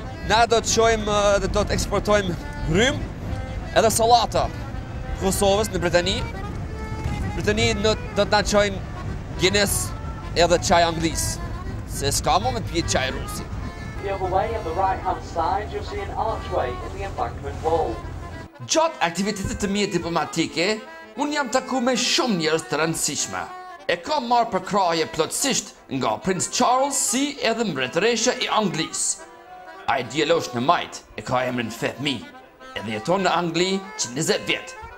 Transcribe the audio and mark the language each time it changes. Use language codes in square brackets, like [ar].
[sq] Na do të shojmë dhe do të eksportojmë rrymë edhe sallata Kosovës në Britani. Britani do të na çojnë Guinness edhe çaj anglis, se s'ka më me të pije çaj rusi. [en] The other way, on the right-hand side, you'll see an archway in the embankment wall. [sq] Gjatë aktivitetit të mia diplomatike, unë jam taku me shumë njerëz të rëndësishme. E kam marrë përkraje plotësisht nga Prince Charles si edhe mbretëresha e Anglisë. Ai djalosh në majt e ka emrin fëmi, edhe jeton në Angli që 20 vjet.